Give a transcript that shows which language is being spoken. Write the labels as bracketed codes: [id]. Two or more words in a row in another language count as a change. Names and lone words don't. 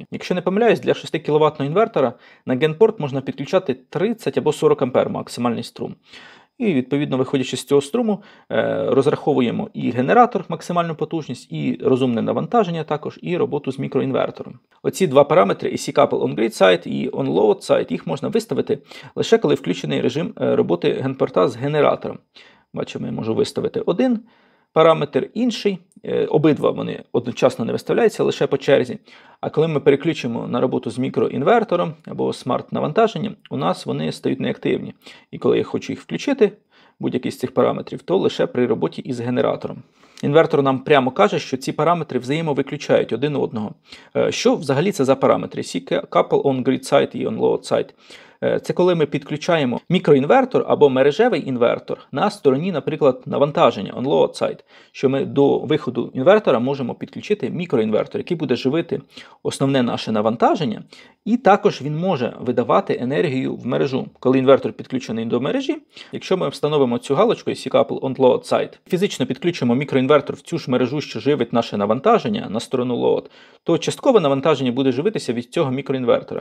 [uk] Якщо не помиляюсь, для 6 кВт інвертора на генпорт можна підключати 30 або 40 А максимальний струм. І, відповідно, виходячи з цього струму, розраховуємо і генератор, максимальну потужність, і розумне навантаження також, і роботу з мікроінвертором. Оці два параметри, [en] AC Couple On Grid Side і On Load Side, [uk] їх можна виставити лише коли включений режим роботи генпорта з генератором. Бачимо, я можу виставити один параметр, інший. Обидва вони одночасно не виставляються, лише по черзі. А коли ми переключимо на роботу з мікроінвертором або смарт-навантаженням, у нас вони стають неактивні. І коли я хочу їх включити, будь-який з цих параметрів, то лише при роботі із генератором. Інвертор нам прямо каже, що ці параметри взаємовиключають один одного. Що взагалі це за параметри? [en] AC Couple On Grid Side і On Load Side. [uk] Це коли ми підключаємо мікроінвертор або мережевий інвертор на стороні, наприклад, навантаження [en] on load side, [uk] що ми до виходу інвертора можемо підключити мікроінвертор, який буде живити основне наше навантаження, і також він може видавати енергію в мережу. Коли інвертор підключений до мережі, якщо ми встановимо цю галочку [en] AC Couple On Load Side, [uk] фізично підключимо мікроінвертор в цю ж мережу, що живить наше навантаження на сторону load, то часткове навантаження буде живитися від цього мікроінвертора.